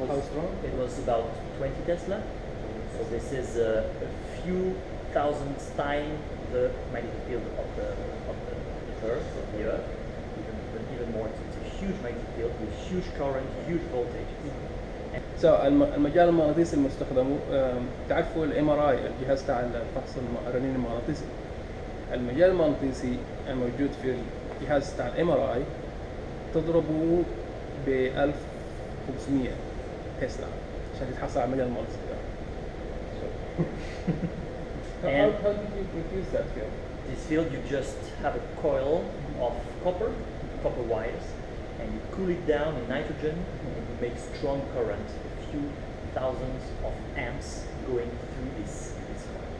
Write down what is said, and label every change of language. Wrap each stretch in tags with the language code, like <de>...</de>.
<en>how strong? It was about 20 Tesla. So this is a few thousand times the magnetic field of the Earth, of the Earth, even more. It's a huge magnetic field with huge current, huge voltages.</en> <ar>المجال المغناطيسي المستخدم، تعرفوا الام ار اي، الجهاز تاع فحص الرنين المغناطيسي. المجال المغناطيسي الموجود في الجهاز تاع الام ار اي تضربه ب 1500 تسلا عشان تتحصل على المجال المغناطيسي.</ar> <en>How did you produce that field? This field, you just have a coil of copper wires, and you cool it down in nitrogen, and you make strong current, a few thousands of amps going through this coil.</en>